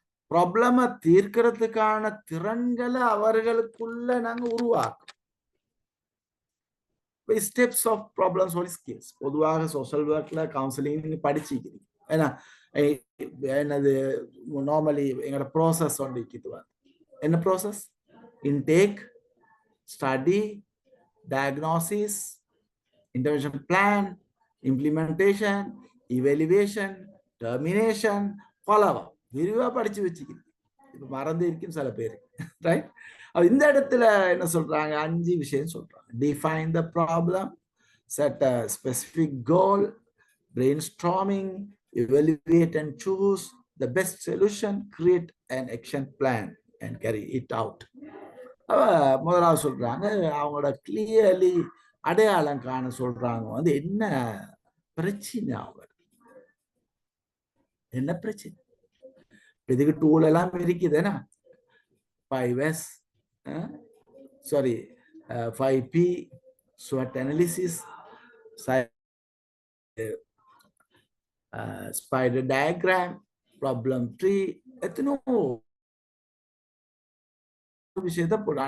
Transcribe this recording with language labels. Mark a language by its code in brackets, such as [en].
[ta] ப்ராப்ளம தீர்க்கிறதுக்கான திறன்களை அவர்களுக்குள்ள நாங்க உருவாக்கும். [en] Steps of problem solving skills. [ta] பொதுவாக சோஷியல் ஒர்க்ல கவுன்சிலிங் நீங்க படிச்சிக்கிறீங்க. ஏன்னா என்னது நார்மலி எங்களோட ப்ராசஸ் ஒன்று இருக்குது. என்ன process? [en] Intake, study, diagnosis, intervention plan, implementation, evaluation, termination, follow-up. [ta] விரிவா படிச்சு வச்சுக்கிது. இப்ப மறந்து இருக்கும் சில பேர், ரைட்? இந்த இடத்துல என்ன சொல்றாங்க? 5 விஷயம் சொல்றாங்க. [en] Define the problem, set a specific goal, brainstorming, evaluate and choose the best solution, create an action plan and carry it out. [ta] முதலாவது சொல்றாங்க, அவங்களோட கிளியர்லி அடையாளம் காண சொல்றாங்க. வந்து என்ன பிரச்சனை, அவங்க என்ன பிரச்சனை, இதுக்கு டூல் எல்லாம் இருக்குதுன்னா 5S, sorry 5P, SWOT analysis, spider diagram, problem tree, எத்தனோ விஷயத்தை போட.